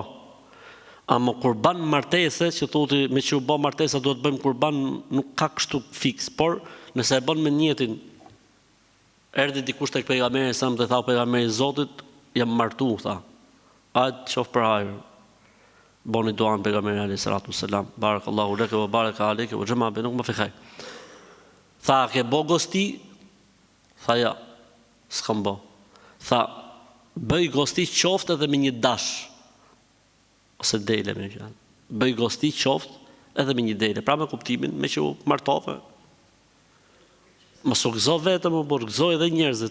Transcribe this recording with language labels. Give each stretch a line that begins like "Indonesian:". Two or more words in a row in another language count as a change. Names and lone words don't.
Albanian: Amo kurban martese, që thotë me që u bë martesa duhet bëjmë kurban, nuk ka kështu fiks, por nëse e bën me niyetin, erdhi dikush tek pejgamberi sa më tha pejgamberi Zotit, jam martu, tha. Hajt qof për hajër. Boni duan pejgamberi
Arabic: عليه الصلاة والسلام, بارك الله لك وبارك عليك وجمع بينكما في خير.
Albanian: Tha ke bo gosti? Tha ja, s'kam bo. Tha bëj gosti qoftë edhe me një dash. Ose dele me që bëj gosti qoftë edhe me një dele. Pra me kuptimin me që u martove. Mos u gëzo vetëm, por gëzoj edhe njerëzit.